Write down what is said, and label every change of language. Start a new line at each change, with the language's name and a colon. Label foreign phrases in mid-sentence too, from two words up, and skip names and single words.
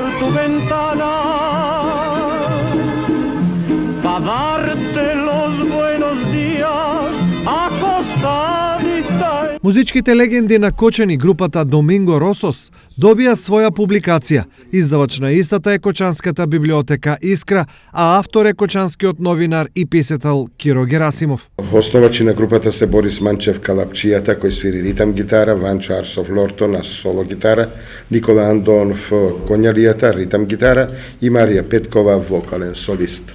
Spanish: tu ventana para darte los buenos días acostadita.
Macedonian: Музичките легенди на Кочани, групата Доминго Росос, добија своја публикација. Издавач на истата е Кочанската библиотека Искра, а автор е кочанскиот новинар и писател Киро Герасимов. Основачи на групата се Борис Манчев Калапчијата, кој свири ритам гитара, Ванчо Арсов Лорто на соло гитара, Никола Андонов Конјалијата, ритам гитара и Марија Петкова, вокален солист.